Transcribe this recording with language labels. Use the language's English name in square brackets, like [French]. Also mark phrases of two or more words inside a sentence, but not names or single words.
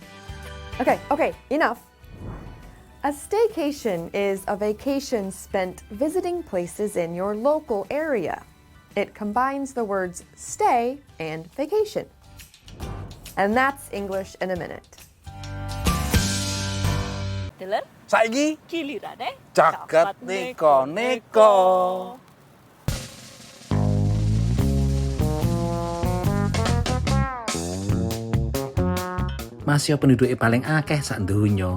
[English] Okay, enough. A staycation is a vacation spent visiting places in your local area. It combines the words stay and vacation. And that's English in a Minute. [Javanese] Dulur, saiki gilirane jagat neko-neko. Masih penduduk paling akeh sak donya.